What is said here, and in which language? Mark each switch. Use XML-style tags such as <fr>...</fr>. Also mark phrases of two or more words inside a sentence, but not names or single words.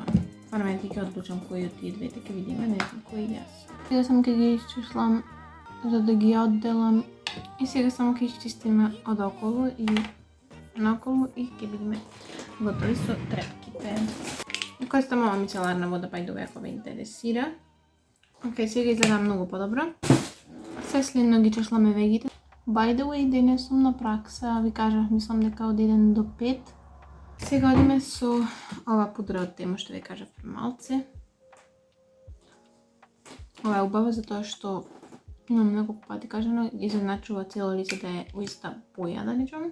<mk>Фармерки ќе одлучам кој од тие двете, ќе видиме, не знам кој јас. Сега само ќе ги исчислам за да ги одделам и сега само ќе исчистиме одоколу и наоколу и ќе бидеме готови со трепките. Користам ова мицеларна вода,</mk> <en>by the way,</en> <mk>ако ве интересира. Океј, сега изгледа многу подобро. Се следно ги чешламе вегите.</mk> <en>By the way,</en> <mk>денес сум на пракса, ви кажав, мислам дека од 1 до 5. Сега одиме со ова пудра од Тему, што ви кажав малце. Ова е убаво затоа што имам многу пати кажано, изедначува цело лице да е уиста боја, да речам.</mk>